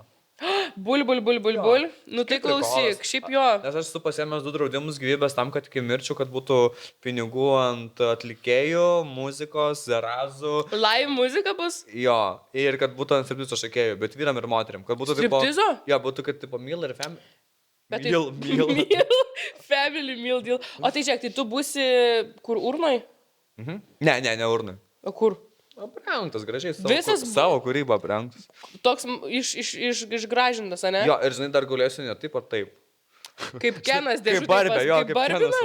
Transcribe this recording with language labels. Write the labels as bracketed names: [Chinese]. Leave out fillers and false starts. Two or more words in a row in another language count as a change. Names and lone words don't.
[Lithuanian] Bul. Nu tai klausyk, šiaip jo. Nes aš esu pasiėmęs 2 draudimus gyvybės tam, kad iki mirčių, kad būtų pinigų ant atlikėjų, muzikos, zerazų. Live muzika bus? Jo, ir kad būtų ant striptizo šokėjų, bet vyram ir moteriam. Kad būtų Striptizo? Jo, būtų kaip tipo Meal ir Family. Bet tai- Meal. [English] Family meal deal. [Lithuanian] O tai žiūrėk, tai tu būsi kur urnoj? Ne, urnai. O kur? Aprengtas gražiai, Visas savo kūrybą aprengtas. Toks išgražintas, ane? Jo, ir žinai, dar gulėsiu ne taip ar taip. Kaip Kenas dėžutė. Kaip Barbė, jo, kaip Kenas, Barbinas?